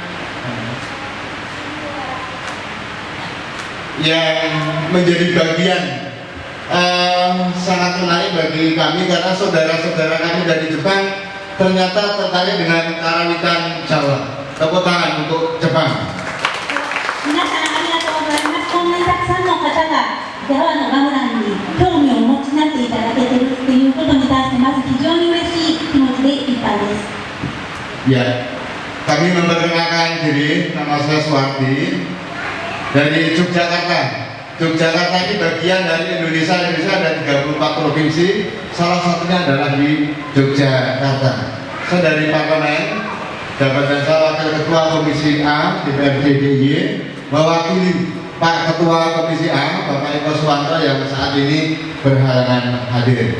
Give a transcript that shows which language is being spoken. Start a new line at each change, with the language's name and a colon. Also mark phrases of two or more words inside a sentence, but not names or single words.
Indonesian: yang menjadi bagian sangat menarik bagi kami, karena saudara-saudara kami dari Jepang ternyata tertarik dengan Karawitan Jawa. Tepuk tangan untuk Jepang.
Japanese: 皆さんありがとうございます。こんなにたくさんの方がジャワのガムランに興味をお持ちになっていただけているということに対してまず非常に嬉しい気持ちでいっぱいです。
Indonesian: Ya, kami memperkenalkan diri, nama saya Suwardi dari Yogyakarta. Yogyakarta ini bagian dari Indonesia. Indonesia ada 34 provinsi, salah satunya adalah di Yogyakarta. Saya dari Parlemen, jabatan saya Wakil Ketua Komisi A DPRD DIY, mewakili Pak Ketua Komisi A, Bapak Eko Suwanto yang saat ini berhalangan hadir.